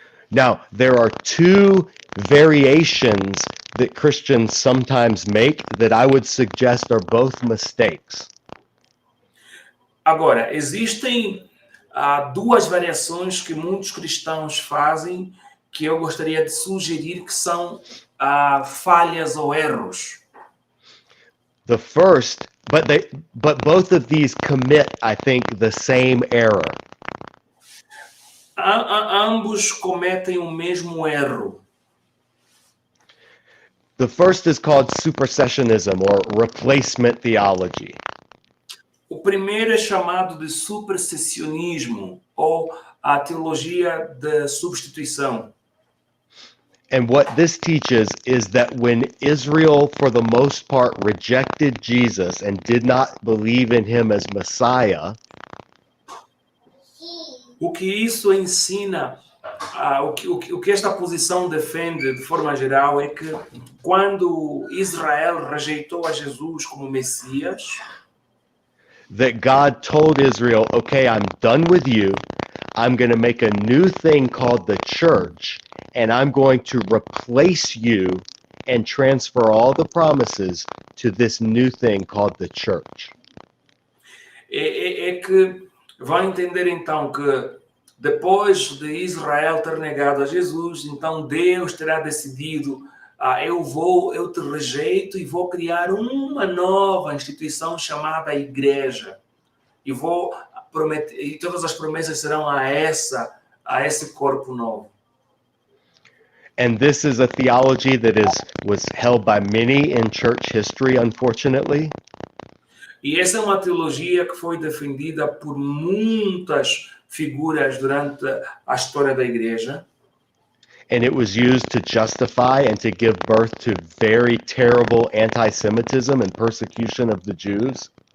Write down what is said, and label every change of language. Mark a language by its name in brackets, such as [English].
[English] Now, there are two variations that Christians sometimes make that I would suggest are both mistakes. [Portuguese] Agora, existem duas variações que muitos cristãos fazem que eu gostaria de sugerir que são falhas ou erros. [English] The first, but both of these commit, I think, the same error. [Portuguese] Ambos cometem o mesmo erro. [English] The first is called supersessionism or replacement theology. [Portuguese] O primeiro é chamado de supersessionismo ou a teologia da substituição. [English] And what this teaches is that when Israel, for the most part, rejected Jesus and did not believe in him as Messiah, [Portuguese] o que isso ensina, o que esta posição defende de forma geral é que quando Israel rejeitou a Jesus como Messias, [English] that God told Israel, okay, I'm done with you. I'm going to make a new thing called the church, and I'm going to replace you and transfer all the promises to this new thing called the church. [Portuguese] É que vão entender então que depois de Israel ter negado a Jesus, então Deus terá decidido, eu te rejeito e vou criar uma nova instituição chamada igreja. E vou prometer, e todas as promessas serão a esse corpo novo. [English] And this is a theology that was held by many in church history, unfortunately. [Portuguese] E essa é uma teologia que foi defendida por muitas figuras durante a história da igreja. [English] And it was used to justify and to give birth to very terrible anti-Semitism and persecution of the Jews.